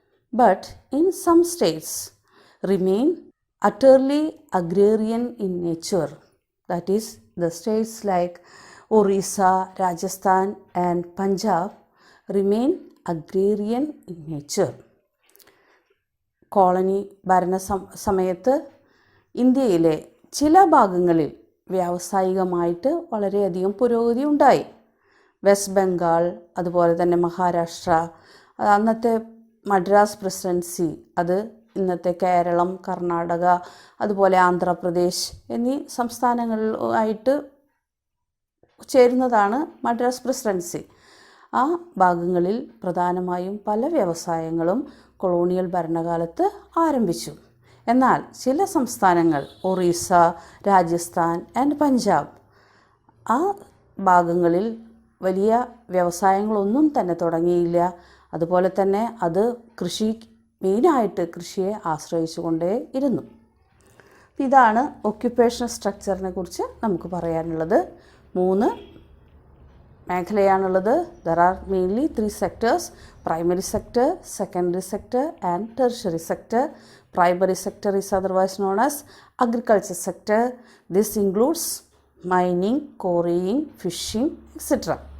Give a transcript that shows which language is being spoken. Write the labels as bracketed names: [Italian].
[English] But in some states remain utterly agrarian in nature. That is, the states like Orissa, Rajasthan and Punjab remain agrarian in nature. [Malayalam] Colony ഭരണ സമയത്ത് ഇന്ത്യയിലെ ചില ഭാഗങ്ങളിൽ വ്യാവസായികമായിട്ട് വളരെയധികം പുരോഗതി ഉണ്ടായി. വെസ്റ്റ് ബംഗാൾ, അതുപോലെ തന്നെ മഹാരാഷ്ട്ര, അന്നത്തെ മദ്രാസ് പ്രസിഡൻസി, അത് ഇന്നത്തെ കേരളം, കർണാടക, അതുപോലെ ആന്ധ്രാപ്രദേശ് എന്നീ സംസ്ഥാനങ്ങളായിട്ട് ചേരുന്നതാണ് മദ്രാസ് പ്രസിഡൻസി. ആ ഭാഗങ്ങളിൽ പ്രധാനമായും പല വ്യവസായങ്ങളും കൊളോണിയൽ ഭരണകാലത്ത് ആരംഭിച്ചു. എന്നാൽ ചില സംസ്ഥാനങ്ങൾ ഒറീസ, രാജസ്ഥാൻ ആൻഡ് പഞ്ചാബ്, ആ ഭാഗങ്ങളിൽ വലിയ വ്യവസായങ്ങളൊന്നും തന്നെ തുടങ്ങിയില്ല. അതുപോലെ തന്നെ അത് മെയിനായിട്ട് കൃഷിയെ ആശ്രയിച്ചുകൊണ്ടേ ഇരുന്നു. ഇതാണ് ഒക്യുപ്പേഷണൽ സ്ട്രക്ചറിനെ കുറിച്ച് നമുക്ക് പറയാനുള്ളത്. 3 മേഖലയാണുള്ളത്. [English] There are mainly 3 sectors: primary sector, secondary sector and tertiary sector. Primary sector is otherwise known as agriculture sector. This includes mining, quarrying, fishing, etc.